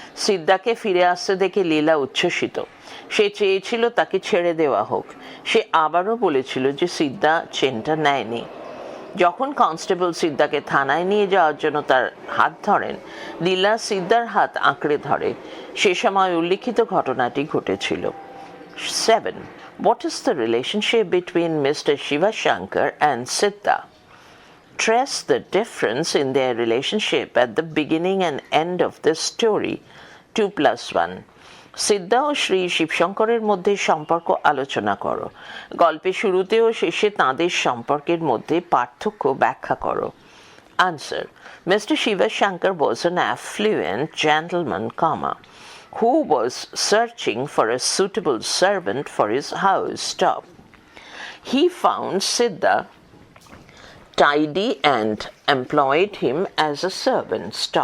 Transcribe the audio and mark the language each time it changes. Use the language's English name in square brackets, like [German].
[Bangla] সিদ্ধাকে ফিরে আসতে দেখে লীলা উচ্ছ্বসিত। সে চেয়েছিল তাকে ছেড়ে দেওয়া হোক। সে আবারও বলেছিল যে সিদ্ধা চেনটা নেয়নি। যখন কনস্টেবল সিদ্ধাকে থানায় নিয়ে যাওয়ার জন্য তার হাত ধরেন, লীলা সিদ্ধার হাত আঁকড়ে ধরে। সে সময় উল্লিখিত ঘটনাটি ঘটেছিল। 7. [English] What is the relationship between Mr. Shiva Shankar and Siddha? Trace the difference in their relationship at the beginning and end of this story. 2+1. [Bangla] সিদ্ধা ও শ্রী শিবশঙ্করের মধ্যে সম্পর্ক আলোচনা করো। গল্পের শুরুতে ও শেষে তাঁদের সম্পর্কের মধ্যে পার্থক্য ব্যাখ্যা করো। [English] Answer. Mr. Shiva Shankar was an affluent gentleman, who was searching for a suitable servant for his house. He found Siddha tidy and employed him as a servant.